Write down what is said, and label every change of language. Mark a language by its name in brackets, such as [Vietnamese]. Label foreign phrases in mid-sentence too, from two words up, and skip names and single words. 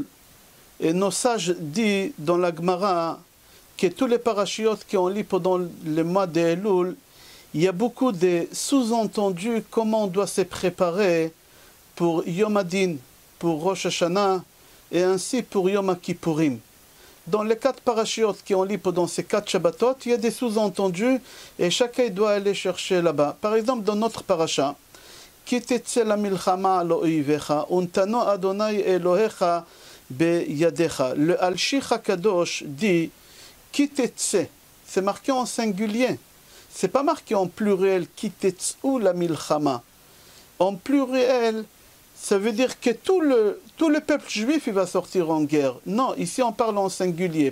[French] Et nos sages disent dans la Gemara que tous les parachiotes qu'on lit pendant le mois de Elul, il y a beaucoup de sous-entendus comment on doit se préparer pour [Hebrew] יום הדין, [French] pour Rosh Hashanah et ainsi pour Yom Kippourim. Dans les 4 parachiotes qu'on lit pendant ces 4 Shabbatot, il y a des sous-entendus et chacun doit aller chercher là-bas. Par exemple, dans notre paracha, [Hebrew] כי תצא למלחמה על אויבך ונתנו ה' אלהיך בידך. [French] Le Al-Shich HaKadosh dit Kitetse, c'est marqué en singulier. C'est pas marqué en pluriel, [Hebrew] כי תצאו למלחמה. [French] En pluriel, ça veut dire que tout le peuple juif il va sortir en guerre. Non, ici on parle en singulier.